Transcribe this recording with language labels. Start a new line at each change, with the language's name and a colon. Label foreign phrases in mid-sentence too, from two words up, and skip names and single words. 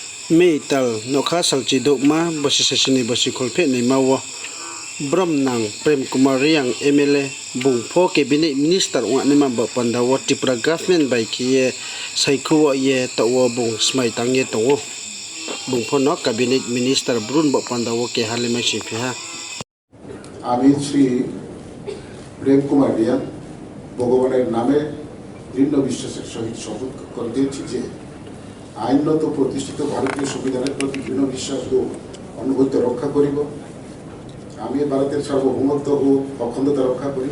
Riang (India): Meital nokha salchi dokma basi sesini basi kolphe nei mawo Bromnang Prem Kumar Reang MLA bungpho
English: cabinet minister
Riang (India): wani ma bapandawo
English: Tripura government
Riang (India): by kiye saikuwa ye tawo bung smai tang ye tawo bungpho no
English: cabinet minister
Riang (India): brun bapandawo ke halima siphha
Bangla: আমি শ্রী প্রেম কুমার রিয়াং ভগবানের নামে দৃঢ় বিশ্বাসের সহিত শপথ করিতেছি যে আইনত প্রতিষ্ঠিত ভারতীয় সংবিধানের প্রতি দৃঢ় বিশ্বাস ও অনুগত্য রক্ষা করিব। আমি ভারতের সার্বভৌমত্ব ও অখণ্ডতা রক্ষা করিব।